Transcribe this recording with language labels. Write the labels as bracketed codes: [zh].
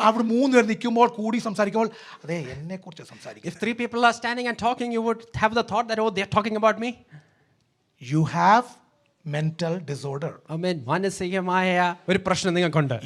[ml] അവർ മൂന്ന് പേർ നിൽക്കുമ്പോൾ കൂടി സംസാരിക്കുമ്പോൾ അതെ എന്നെ കുറിച്ച് സംസാരിക്കും. [en] If 3 people are standing and talking, you would have the thought that, oh, they are talking about me. You have mental disorder. [ml] ആമേൻ. മാനസികമായ ഒരു പ്രശ്നം നിങ്ങൾക്കുണ്ട്.